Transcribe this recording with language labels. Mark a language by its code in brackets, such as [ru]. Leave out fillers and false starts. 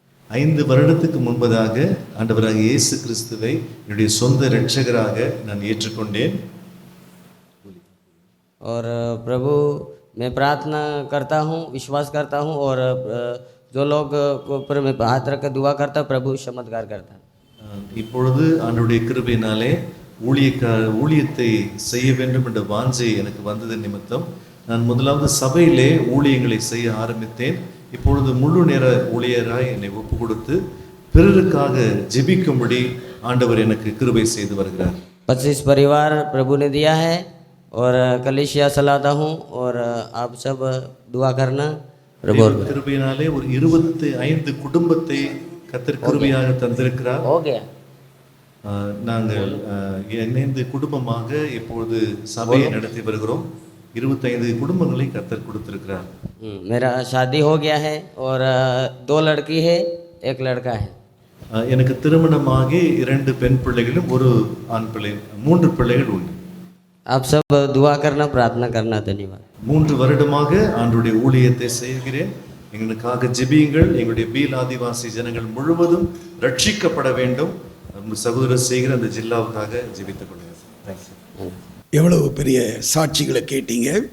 [ta] 5 வருடத்துக்கு முன்பதாக ஆண்டவராக இயேசு கிறிஸ்துவை என்னுடைய சொந்த இரட்சகராக நான் ஏற்றுக்கொண்டேன். [hi] और प्रभु मैं प्रार्थना करता हूँ, विश्वास करता हूँ और जो लोग को ऊपर में हाथ रख कर दुआ करता, प्रभु चमत्कार करता। [ta] இப்பொழுது ஆண்டவருடைய கிருபையினாலே ஊழியத்தை செய்ய வேண்டும் என்ற வாஞ்சை எனக்கு வந்தது நிமித்தம் நான் முதலாவது சபையிலே ஊழியங்களை செய்ய ஆரம்பித்தேன். இப்பொழுது முழு நேர ஊழியராய் என்னை ஒப்பு கொடுத்து பிறருக்காக ஜெபிக்கும்படி ஆண்டவர் எனக்கு கிருபை செய்து வருகிறார். [hi] 25 परिवार प्रभु ने दिया है और कलीसिया चलाता हूँ और आप सब दुआ करना। प्रभु [ta] கிருபையினாலே ஒரு 25 குடும்பத்தை கர்த்தர் கிருபையாக தந்திருக்கிறார். [hi] हो गया। [ta] நாங்கள் 5 குடும்பமாக இப்பொழுது சபையை நடத்தி வருகிறோம். 25 குடும்பங்களை கர்த்தர் கொடுத்திருக்கிறார். [hi] मेरा शादी हो गया है और 2 लड़की है, 1 लड़का है। [ta] எனக்கு திருமணமாகி 2 பெண் பிள்ளைகளும் 1 ஆண் பிள்ளை, 3 பிள்ளைகள் உண்டு. [hi] आप सब दुआ करना, प्रार्थना करना। धन्यवाद। [ta] 3 வருடமாக ஆண்டவருடைய ஊழியத்தை செய்கிறேன். எங்களுக்காக ஜெபியுங்கள். எங்களுடைய பீல் ஆதிவாசி ஜனங்கள் முழுவதும் ரட்சிக்கப்பட வேண்டும். சகோதரர் செய்கிற அந்த ஜில்லாவுக்காக ஜெபித்துக் கொள்கிறேன். [en] Thank you. [ta] எவ்வளவு பெரிய சாட்சிகளை கேட்டீங்க.